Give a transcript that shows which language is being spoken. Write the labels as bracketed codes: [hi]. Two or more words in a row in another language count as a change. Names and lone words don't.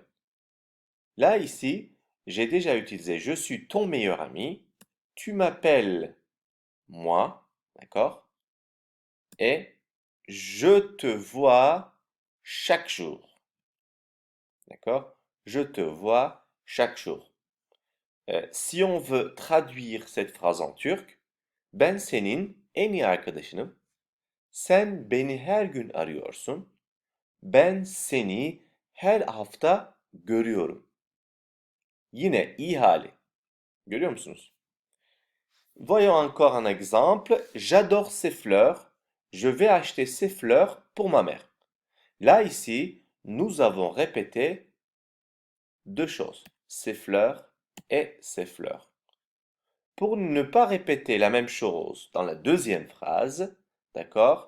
[fr] Là, ici, j'ai déjà utilisé je suis ton meilleur ami, tu m'appelles moi, d'accord? Et je te vois chaque jour, d'accord? Je te vois chaque jour. Si on veut traduire cette phrase en turc, [tr] ben senin en iyi arkadaşınım. Sen beni her gün arıyorsun. Ben seni her hafta görüyorum. Yine iyi hali. Görüyor musunuz? [fr] Voyons encore un exemple. J'adore ces fleurs. Je vais acheter ces fleurs pour ma mère. Là, ici, nous avons répété deux choses. Ces fleurs et ces fleurs. Pour ne pas répéter la même chose dans la deuxième phrase, d'accord?